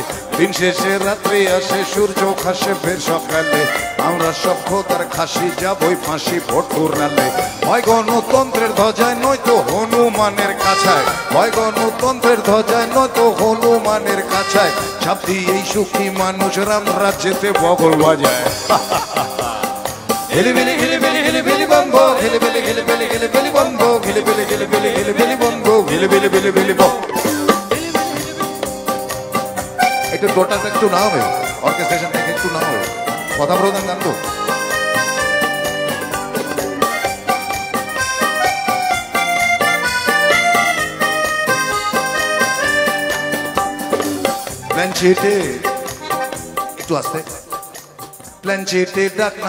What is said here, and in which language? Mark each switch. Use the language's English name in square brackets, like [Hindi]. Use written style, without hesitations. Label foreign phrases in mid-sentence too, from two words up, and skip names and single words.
[Bangla] দিন শেষে রাত্রি আসে, সূর্য খাসে ফের সকালে, আমরা সব খোদার খাসি যাবই ফাঁসি ভোটপুর রালে। হয় গণতন্ত্রের ধ্বজায় নয়তো হনুমানের কাছায়, হয় গণতন্ত্রের ধ্বজায় নয়তো হনুমানের কাছায়, ছাপ দিয়েই সুখী মানুষ রাম রাজ্যেতে বগল বাজায়। হিলিবিলি হিলিবিলি হিলিবিলি বম্বো, হিলিবিলি হিলিবিলি হিলিবিলি বম্বো, হিলিবিলি হিলিবিলি হিলিবিলি বম্বো, হিলিবিলি হিলিবিলি বম্বো। একটু টোটালটা একটু না হবে, অর্কেস্ট্রেশন থেকে একটু না হবে, কথা প্রধান গান তো। প্ল্যানচেটে একটু আসতে, প্ল্যানচেটে ডাক না।